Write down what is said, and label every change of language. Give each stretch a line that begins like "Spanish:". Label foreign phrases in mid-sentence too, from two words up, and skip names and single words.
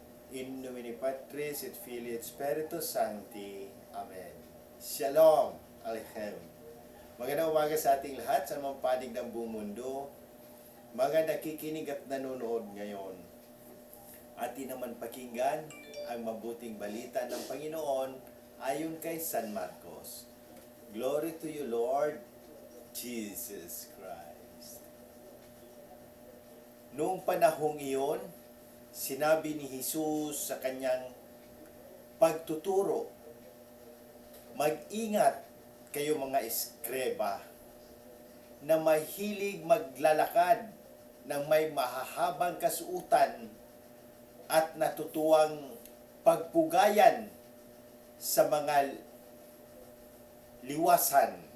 Latin: In nomine Patris et Filii et Spiritus Sancti.
Hebrew: Amen. Shalom Aleichem.
Filipino: Magandang umaga sa ating lahat sa mga panig ng buong mundo. Mga nakikinig at nanonood ngayon. Atin naman pakinggan ang mabuting balita ng Panginoon ayon kay San Marcos.
English: Glory to you, Lord Jesus Christ.
Filipino: Noong panahong iyon, sinabi ni Jesus sa kanyang pagtuturo, mag-ingat kayo mga eskreba na mahilig maglalakad ng may mahahabang kasuutan at natutuwang pagpugayan sa mga liwasan.